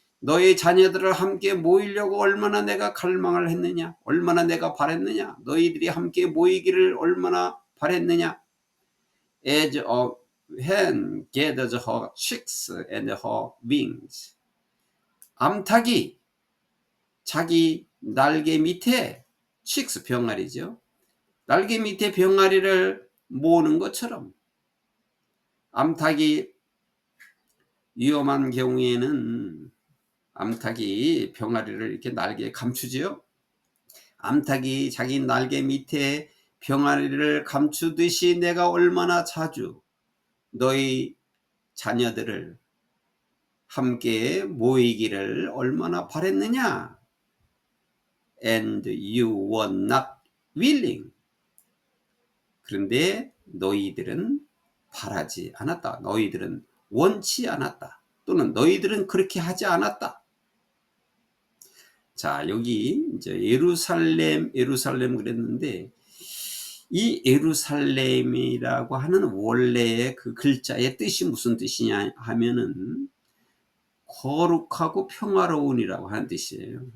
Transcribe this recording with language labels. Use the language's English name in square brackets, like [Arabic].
[Korean] 너의 자녀들을 함께 모이려고 얼마나 내가 갈망을 했느냐, 얼마나 내가 바랬느냐, 너희들이 함께 모이기를 얼마나 바랬느냐. [English] As a hen gathers her chicks and her wings. [Korean] 암탉이 자기 날개 밑에, chicks 병아리죠, 날개 밑에 병아리를 모으는 것처럼, 암탉이 위험한 경우에는 암탉이 병아리를 이렇게 날개에 감추지요. 암탉이 자기 날개 밑에 병아리를 감추듯이 내가 얼마나 자주 너희 자녀들을 함께 모이기를 얼마나 바랬느냐. [English] And you were not willing. [Korean] 그런데 너희들은 바라지 않았다. 너희들은 원치 않았다. 또는 너희들은 그렇게 하지 않았다. 자, 여기 이제 예루살렘 그랬는데, 이 예루살렘이라고 하는 원래의 그 글자의 뜻이 무슨 뜻이냐 하면은 거룩하고 평화로운이라고 하는 뜻이에요.